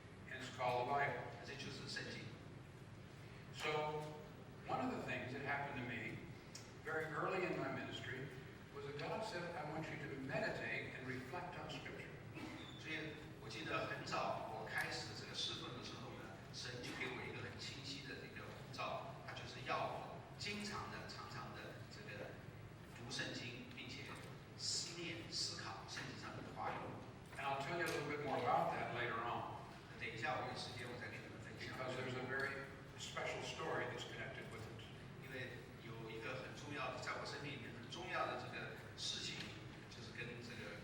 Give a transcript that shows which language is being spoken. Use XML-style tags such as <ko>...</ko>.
<en>And it's called the Bible.</en> <zh>这就是圣经。</zh> <en>So one of the things that happened to me very early in my ministry was that God said, I want you to meditate and reflect on Scripture.</en> <zh>所以我记得很早我开始这个侍奉的时候呢，神就给我一个很清晰的一个呼召，他就是要我常常的这个读圣经，并且思念思考圣经上的话语。</zh> <en>And I'll tell you a little bit more about that later on,</en> <zh>等一下我有时间我再跟你们分享。</zh> <en>because there's a very special story that's connected with it.</en> <zh>因为有一个很重要的，在我生命里面很重要的这个事情，就是跟这个</zh>